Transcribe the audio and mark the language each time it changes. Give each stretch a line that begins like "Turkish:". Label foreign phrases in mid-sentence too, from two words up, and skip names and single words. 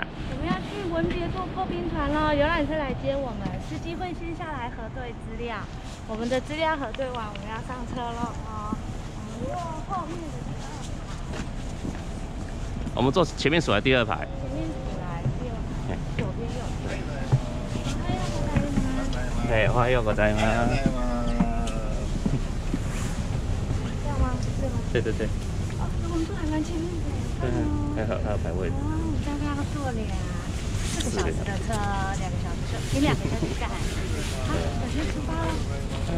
Chinese: 我们要去文别坐破冰船喽，游览车来接我们，司机会先下来核对资料，我们的资料核对完，我们要上车了哦。我们用后面的第二排。我们坐前面数来第2排。前面数来第2排，左边右边。对，
Japanese: おはようございます。
Chinese: 这样吗？对吗？对对对。哦，我们坐还蛮前面的。还有排位。哦，我们大概要坐4个小时的车，2个小时，停2个小时站。好，小学出发了。